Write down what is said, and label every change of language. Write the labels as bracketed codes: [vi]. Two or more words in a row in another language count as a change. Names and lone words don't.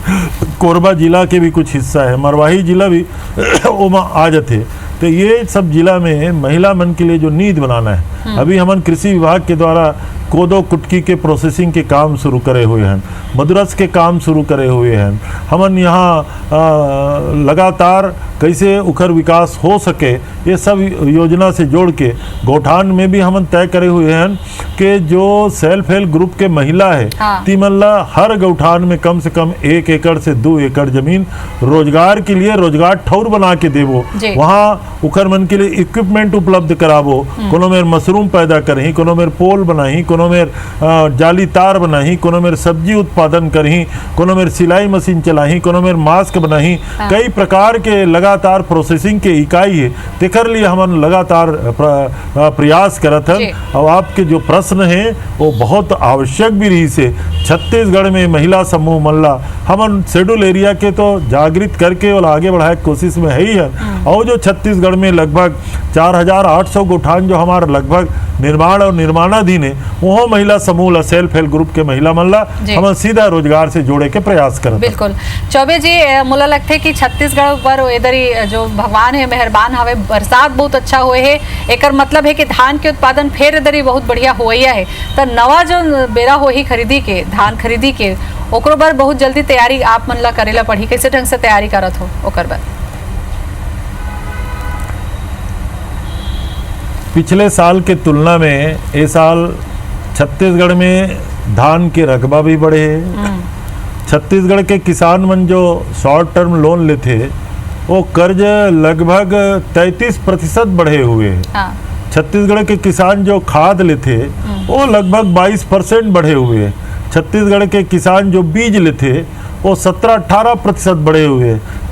[hne] कोरबा जिला के भी कुछ हिस्सा है, मरवाही जिला भी ओमा आ जाते, तो ये सब जिला में महिला मन के लिए जो नीति बनाना है, अभी हमन कृषि विभाग के द्वारा कोदो कुटकी के प्रोसेसिंग के काम शुरू करे हुए हैं, मदरस के काम शुरू करे हुए हैं, हमन यहाँ लगातार कैसे उखर विकास हो सके ये सब योजना से जोड़ के गोठान में भी हमन तय करे हुए हैं कि जो [en] self help group [hne] के महिला है, तीमल्ला हर गौठान में कम से कम 1 एकड़ से 2 एकड़ जमीन रोजगार के लिए रोजगार ठौर बना के देवो, वहाँ उखर मन के लिए इक्विपमेंट उपलब्ध करावो, कोनो मेर मशरूम पैदा करही, कोनो मेर पोल बनाही, कोनो मेर जाली तार बनाही, कोनो मेर सब्जी उत्पादन करही, कोनो मेर सिलाई मशीन चलाही, कोनो मेर मास्क बनाही, कई प्रकार के लगातार प्रोसेसिंग के इकाई है, तेकर लिए हमन लगातार प्रयास करत हैं। और आपके जो प्रश्न है वो बहुत आवश्यक भी रही से, छत्तीसगढ़ में महिला समूह मल्ला हमन [en] schedule area [hne] के तो जागृत करके और आगे बढ़ाए कोशिश में है ही है, और जो छत्तीसगढ़ में लगभग 4800 गोठान जो हमारा लगभग निर्माण और निर्माणाधीन है, वो महिला समूह [en] self help group [hne] के महिला मल्ला हम सीधा रोजगार से जोड़े के प्रयास करते। बिल्कुल चौबे जी, मुला लगता है कि छत्तीसगढ़ पर इधर जो भगवान है मेहरबान हवे, बरसात बहुत अच्छा हुए है, एकर मतलब है कि धान के उत्पादन फिर इधर ही बहुत बढ़िया होइया है, तो नवा जो बेरा हो ही खरीदी के, धान खरीदी के, ओकरो बर बहुत जल्दी तैयारी आप मन ला करेला पड़ी, कैसे ढंग से तैयारी करत हो ओकर बर? पिछले साल के तुलना में इस साल छत्तीसगढ़ में धान के रकबा भी बढ़े है। छत्तीसगढ़ के किसान मन जो [en] short term loan [hne] लेते वो कर्ज लगभग 33% बढ़े हुए हैं। छत्तीसगढ़ के किसान जो खाद लेते वो लगभग 22% बढ़े हुए हैं। छत्तीसगढ़ के किसान जो बीज लेते वो 17-18% बढ़े हुए हैं।